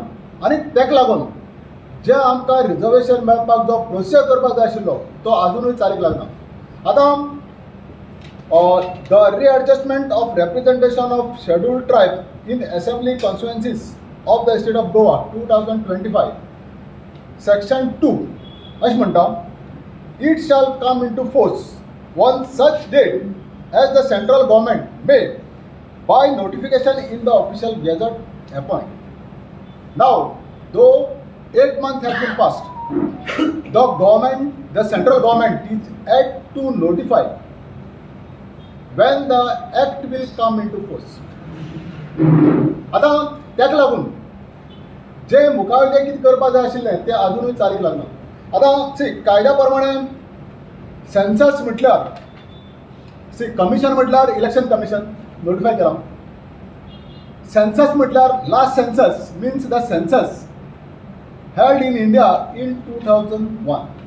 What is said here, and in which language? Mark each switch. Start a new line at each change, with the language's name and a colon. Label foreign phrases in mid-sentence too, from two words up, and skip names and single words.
Konkani: आनी तेका लागून जे आमकां रिजर्वेशन मेळपाक जो प्रोसिजर करपाक जाय आशिल्लो तो आजुनूय चालीक लागना. आतां द रिएडजस्टमेंट ऑफ रिप्रेझेंटेशन ऑफ शेड्यूल्ड ट्रायब इन असेंब्ली कॉन्स्टिट्युएन्सीज ऑफ द स्टेट ऑफ गोवा 2025 सेक्शन 2 अशें म्हणटा,
English: It shall come into force on such date as the central government may by notification in the official gazette appoint. Now, though 8 months have been passed, the central government is yet to notify when the act will come into force.
Konkani: आता त्याक लागून जे मुखावेळ जे कितें करपा जाय आशिल्लें तें आजुनूय चालीक लागना. आतां कायद्या प्रमाणे सेन्सस म्हटल्यार कमिशन म्हटल्यार
English: election commission notify
Konkani: केला.
English: सेन्सस म्हटल्यार last census means the census held in India in 2001.